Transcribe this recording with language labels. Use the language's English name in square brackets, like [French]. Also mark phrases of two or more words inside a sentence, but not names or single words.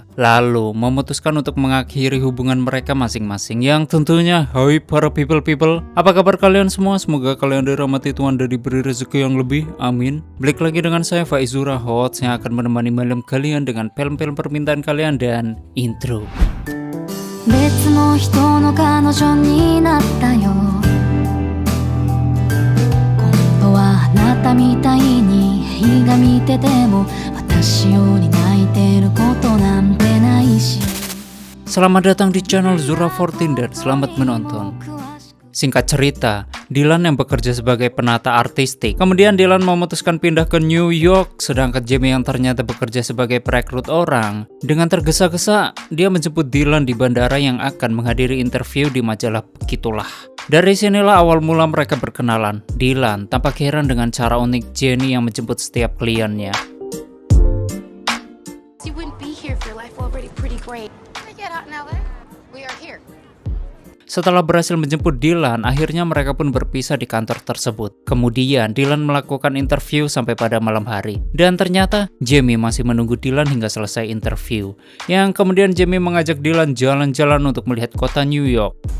[Indonesian] Lalu memutuskan untuk mengakhiri hubungan mereka masing-masing. Yang tentunya, hai para people, apa kabar kalian semua? Semoga kalian dirahmati Tuhan dan diberi rezeki yang lebih. Amin. Balik lagi dengan saya Faizura, host yang akan menemani malam kalian dengan film-film permintaan kalian dan intro. [Japanese] 別の人の彼女になったよ今度はあなたみたいに映画見てても私より泣いてることなんてないし [Indonesian] Selamat datang di channel Zura14 dan selamat menonton. Singkat cerita, Dylan yang bekerja sebagai penata artistik. Kemudian Dylan memutuskan pindah ke New York, sedangkan Jamie yang ternyata bekerja sebagai perekrut orang. Dengan tergesa-gesa, dia menjemput Dylan di bandara yang akan menghadiri interview di majalah Begitulah. Dari sinilah awal mula mereka berkenalan. Dylan tampak heran dengan cara unik Jenny yang menjemput setiap kliennya. [English] You wouldn't be here if your life were already pretty great. I get out in LA. We are here. [Indonesian] Setelah berhasil menjemput Dylan, akhirnya mereka pun berpisah di kantor tersebut. Kemudian Dylan melakukan interview sampai pada malam hari. Dan ternyata Jamie masih menunggu Dylan hingga selesai interview. Yang kemudian Jamie mengajak Dylan jalan-jalan untuk melihat kota New York.